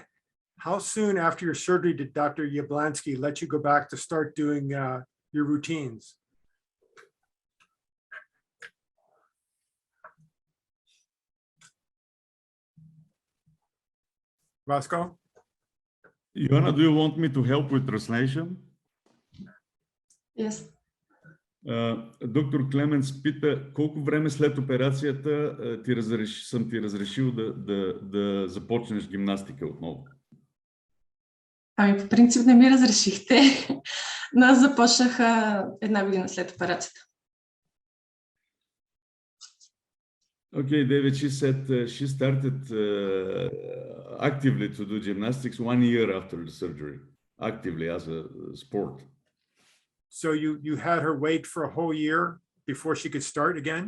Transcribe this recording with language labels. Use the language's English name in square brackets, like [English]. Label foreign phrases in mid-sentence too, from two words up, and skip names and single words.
[English] How soon after your surgery did Dr. Yablanski let you go back to start doing your routines? Vasco? Ioanna, do you want me to help with translation? Yes. [Bulgarian] Доктор Clements пита колко време след операцията съм ти разрешил да започнеш гимнастика отново. Ами, по принцип не ми разрешихте, но аз започнах една година след операцията. [English] Okay, David, she said she started actively to do gymnastics 1 year after the surgery, actively as a sport. So you had her wait for a whole year before she could start again?